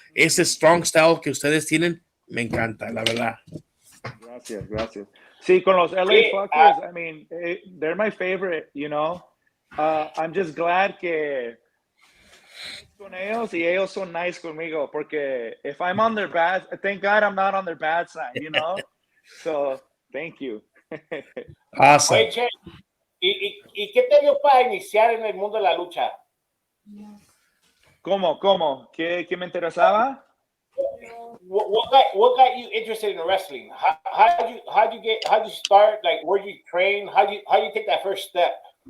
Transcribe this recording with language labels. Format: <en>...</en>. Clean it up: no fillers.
<es>Ese</es> <en>strong style</en> <es>que ustedes tienen me encanta, la verdad. Gracias, gracias. Sí, con los</es> <en>LA Fuckers, I mean, they're my favorite, you know. I'm just glad</en> <es>que con ellos y ellos son</es> <en>nice</en> <es>conmigo, porque</es> <en>if I'm on their bad, thank God I'm not on their bad side, you know. So, thank you. Awesome.</en> <es>Oye, Che, ¿y qué te dio para iniciar en el mundo de la lucha? ¿Cómo? ¿Qué me interesaba?</es> <en>What got you interested in wrestling? How'd you start? Like, where'd you train? How you take that first step?</en>